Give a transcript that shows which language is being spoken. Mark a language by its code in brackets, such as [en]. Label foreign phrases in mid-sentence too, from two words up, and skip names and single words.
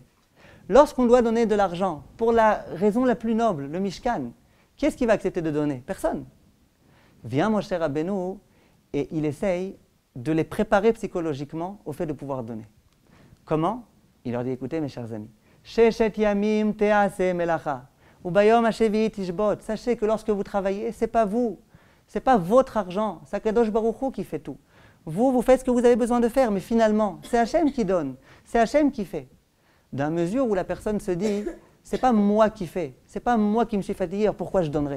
[fr] Lorsqu'on doit donner de l'argent pour la raison la plus noble, le Mishkan, qui est-ce qui va accepter de donner? Personne. Vient Moshe Rabbeinu et il essaye de les préparer psychologiquement au fait de pouvoir donner. Comment? Il leur dit, écoutez mes chers amis, [he] ששת ימים תעשה מלאכה וביום השביעי תשבות. [fr] Sachez que lorsque vous travaillez, ce n'est pas vous, ce n'est pas votre argent, c'est [he] קדוש ברוך הוא [fr] qui fait tout. Vous faites ce que vous avez besoin de faire, mais finalement, c'est Hachem qui donne, c'est Hachem qui fait. Dans mesure où la personne se dit, c'est pas moi qui fais, c'est pas moi qui me suis fatigué, pourquoi je donnerais?